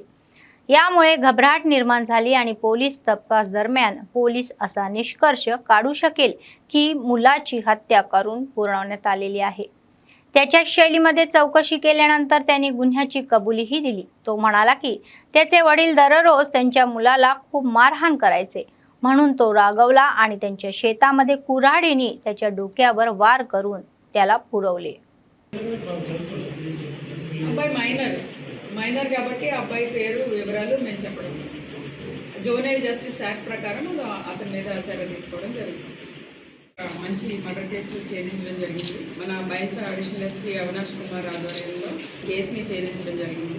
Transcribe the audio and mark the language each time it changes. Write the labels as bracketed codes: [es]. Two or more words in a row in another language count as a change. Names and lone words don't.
[mr] यामुळे घबराट निर्माण झाली आणि पोलीस तपास दरम्यान पोलीस असा निष्कर्ष काढू शकेल की मुलाची हत्या करून पुरवण्यात आलेली आहे. त्याच्या शैलीमध्ये चौकशी केल्यानंतर त्याने गुन्ह्याची कबुलीही दिली. तो म्हणाला की त्याचे वडील दररोज त्यांच्या मुलाला खूप मारहाण करायचे, म्हणून तो रागवला आणि त्यांच्या शेतामध्ये कुऱ्हाडीने त्याच्या डोक्यावर वार करून त्याला पुरवले. [te] అబ్బాయి మైనర్ కాబట్టి అబ్బాయి పేరు వివరాలు మేము చెప్పడం జోనల్ జస్టిస్ యాక్ట్ ప్రకారం అతని మీద చర్య తీసుకోవడం జరుగుతుంది. మంచి మర్డర్ కేసు ఛేదించడం జరిగింది. మన బైన్సర్ [en] additional SP [te] అవినాష్ కుమార్ ఆధ్వర్యంలో కేసుని ఛేదించడం జరిగింది.